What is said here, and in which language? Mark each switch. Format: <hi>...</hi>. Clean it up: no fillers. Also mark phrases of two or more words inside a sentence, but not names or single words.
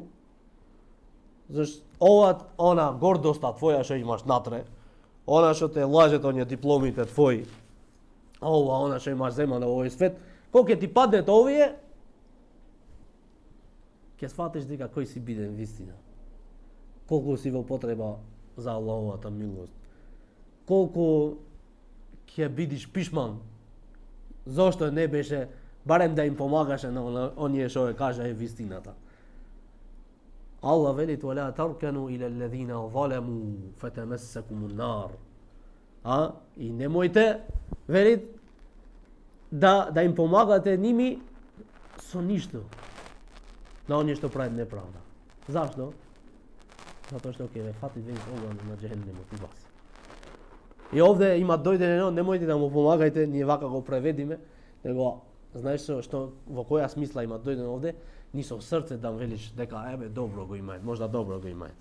<mk>Зашто она гордоста твоја што имаш натре, она што те лажет оние дипломите твои, она што имаш земано во овој свет, кога ќе ти паднет овие, ќе сфатиш дека кој си биден вистина. Колку си во потреба за Аллаховата милост. Колку ќе бидиш пишман. Зошто не беше барем да им помагаше на оние што ја кажа вистината.</mk> <ar>Allah veli ولا تركنوا إلى الذين ظلموا فتمسكم النار.</ar> <mk>И немојте вели да им помагате ними со ништо на оние што прават неправда. Зашто? Затоа што ќе ве фати веќе оган на џехеннемот и вас. И овде има дојдено, немојте да му помагајте, ние вака го преведиме, него знаеш што во која смисла има дојдено овде, ни со срце да велиш дека ебе добро го имаат, можда добро го имаат.</mk>